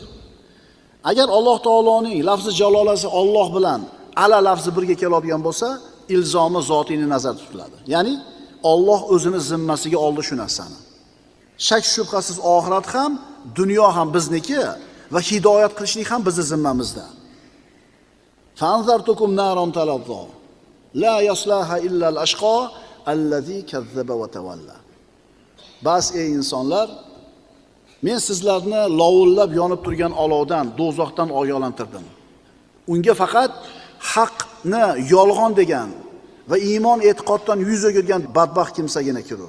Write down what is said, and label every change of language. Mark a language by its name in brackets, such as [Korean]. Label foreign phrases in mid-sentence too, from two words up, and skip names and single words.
[Uzbek] Agar Alloh taoloning lafzi jalolasi Alloh bilan ala lafzi birga keladigan bo'lsa, ilzomi zotini nazarda tutiladi. Ya'ni Alloh o'zini zimmasiga oldi shu narsani. Shak shubhasiz oxirat ham, dunyo ham bizniki va hidoyat qilishlik ham bizning zimmamizda. [Arabic] فأنذرتكم نارا تلظى. لا يصلاها إلا الأشقى الذي كذب وتولى. [Uzbek] Bas ey insonlar, men sizlarni lovullab yonib turgan olovdan, do'zaxdan ogohlantirdim. Unga faqat haqni yolg'on degan va iymon e'tiqoddan yuz o'girgan badbaxt kimsagina kirur.